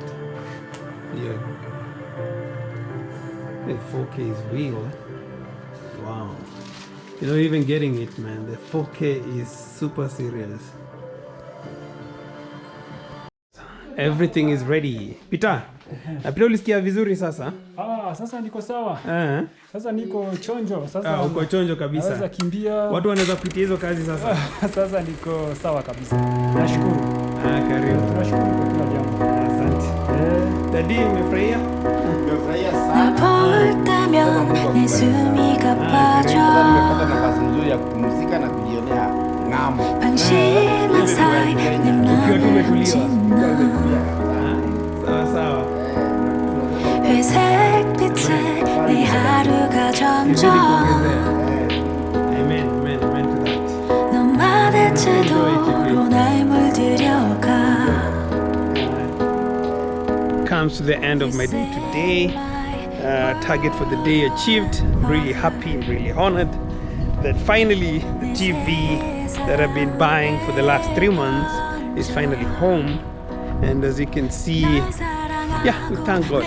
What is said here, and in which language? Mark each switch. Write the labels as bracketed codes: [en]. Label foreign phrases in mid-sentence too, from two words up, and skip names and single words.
[en] Yeah. The 4K is real. Wow. You're not even getting it, man. The 4K is super serious. Everything is ready. [sw] Peter, Peter ulisikia vizuri sasa? Sasa niko sawa. Sasa niko chonjo. Sasa uko chonjo kabisa. Naweza kimbia. Watu wanaweza kupitia hizo kazi sasa. Sasa niko sawa kabisa. Nashukuru. Karibu. Tunashukuru kwa kila jambo. Asante. Dadi, umefurahia? Nimefurahia sana. [ko] 볼 때면 내 숨이 가빠져 [sw] Nimepata nafasi nzuri ya kupumzika na kujionea ng'ambo. [ko] 방심한 사이 내 맘을 짓는 [sw] Sawa sawa. [ko] 회색 빛에 내 하루가 점점 [en] Amen to that. [ko] 너만의 태도로 날 물들여가 [en] Comes to the end of my day today. Target for the day achieved. Really happy and really honored that finally the TV that I've been buying for the last 3 months is finally home. And as you can see, yeah, we thank God.